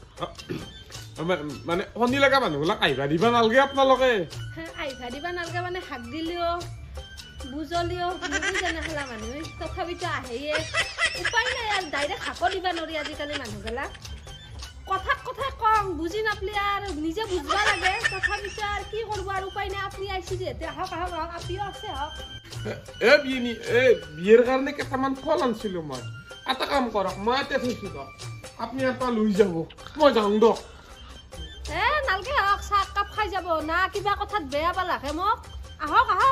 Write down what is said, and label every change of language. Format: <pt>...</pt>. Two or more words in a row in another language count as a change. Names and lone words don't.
<as>মানে শনি লগা মানুহবিলাক আহিবা দিবা নালাগে আপোনালোকে আহিবা দিবা নালাগে মানে হাক দিলেও বুজলিও নুবুজে নেখেলা মানুহে তথাপিতো আহেয়ে উপায় নাই আৰু ডাইৰেক্ট হাকো দিবা নোৱাৰি আজিকালি মানুহগেলা কথাত কথাই কম বুজি নাপলি আর নিজে বুঝবা লাগে তথাপিতো আর কি করব আর উপায় নাই আপনি আইছি যেতে আহক আহক আহক আপনিও আছে আহক বিয়ের কাৰণে কেইটামান ফল আনিছিলো মই এটা কাম কৰক মই এতিয়া থৈছো দিয়ক আপুনি এটা লৈ যাব মই যাওঁ দিয়ক নালগে আহক চাহ কাপ খাই যাব না কিবা কথাত বেয়া পালাকে মোক আহক আহক</as>